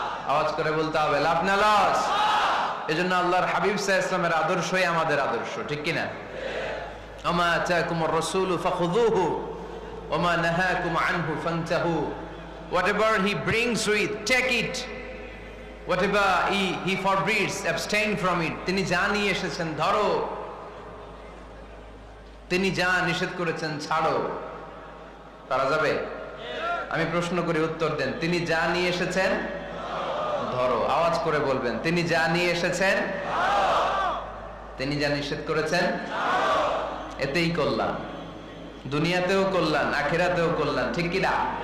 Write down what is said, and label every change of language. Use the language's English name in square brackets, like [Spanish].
[Bangla] আওয়াজ করে বলতে হবে লাভ না লস? এজন্য আল্লাহর হাবিব সাল্লাল্লাহু আলাইহি ওয়াসাল্লামের আদর্শই আমাদের আদর্শ, ঠিক কি না? [Arabic] ওমা আতাকুমুর রাসূলু ফাখুযুহু ওমা নাহাকুম আনহু ফান্তাহু, [English] whatever he brings with, take it. Whatever he forbids, abstain from it. [Bangla] তিনি যা নিয়ে এসেছেন ধরো, তিনি যা নিষেধ করেছেন ছাড়ো। পারা যাবে? আমি প্রশ্ন করি, উত্তর দেন। তিনি যা নিয়ে এসেছেন ধরো। আওয়াজ করে বলবেন, তিনি যা নিয়ে এসেছেন, তিনি যা নিষেধ করেছেন এতেই কল্যাণ, দুনিয়াতেও কল্যাণ আখিরাতেও কল্যাণ, ঠিক কি না?